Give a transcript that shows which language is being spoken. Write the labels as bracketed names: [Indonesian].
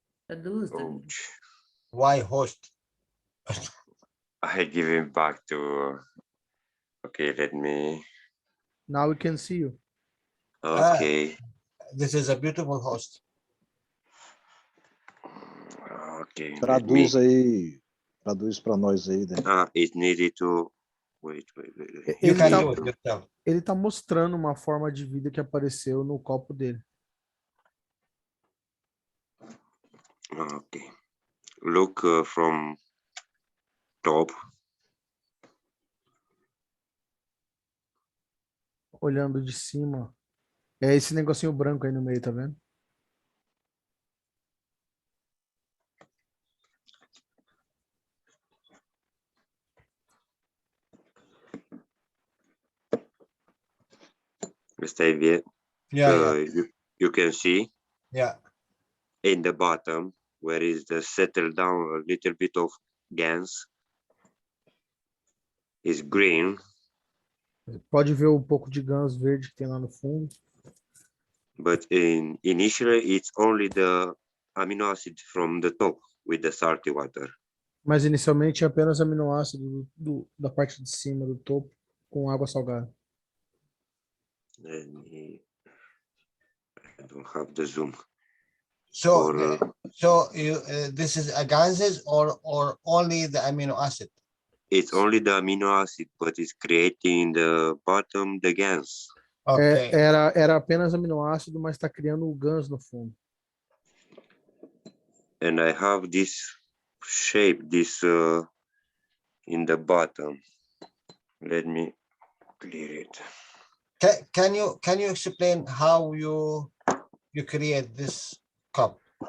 [Portuguese] Traduz, [English] Ouch. Why host? I give him back to. Okay, let me. Now we can see you. Okay. This is a beautiful host. Okay. [Portuguese] Traduz aí, traduz para nós aí, né? [English] It's needed to. Wait. You can do it yourself. [Portuguese] Ele tá mostrando uma forma de vida que apareceu no copo dele. [English] Okay. Look from top. [Portuguese] Olhando de cima. É esse negocinho branco aí no meio, tá vendo? [English] Stay here. Yeah, You can see yeah. in the bottom where is the settle down a little bit of GANs is green, [Portuguese] Pode ver um pouco de GANs verde que tem lá no fundo. [English] but initially it's only the amino acid from the top with the salty water. [Portuguese] Mas inicialmente é apenas aminoácido da parte de cima do topo com água salgada. [English] And I don't have the zoom. So, Or, this is a ganses or only the amino acid? it's only the amino acid, but it's creating in the bottom the GANs. Okay. [Portuguese] Era apenas aminoácido, mas está criando o GANs no fundo. [English] And I have this shape, in the bottom. Let me clear it. Can you explain how you create this cup?